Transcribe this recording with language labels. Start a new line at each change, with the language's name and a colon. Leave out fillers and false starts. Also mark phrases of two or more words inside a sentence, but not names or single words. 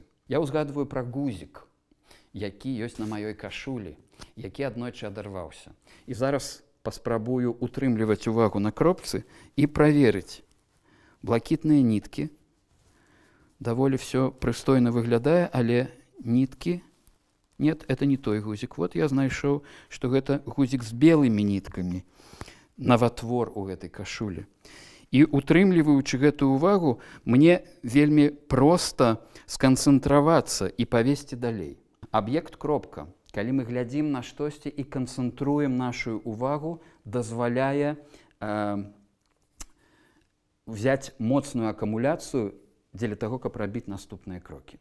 Belarusian: Я ўзгадваю пра гузік, які ёсць на маёй кашулі, які аднойчы адарваўся. І зараз паспрабую утрымліваць увагу на кропцы і праверыць. Блакітныя ніткі. Даволі все прыстойна выглядае, але ніткі...
Russian: Нет, это не той гузік.
Belarusian: Вот я знайшоў, што гэта гузік з белымі ніткамі. Наватвор у гэтай кашулі. І утрымліваючы гэтую увагу, мне вельмі проста сканцэнтравацца і павесці далей. Аб'ект кропка. Калі мы глядзім на штосьці і канцэнтруем нашу увагу, дазваляе взяць моцную акумуляцыю дзеля таго, каб рабіць наступныя крокі.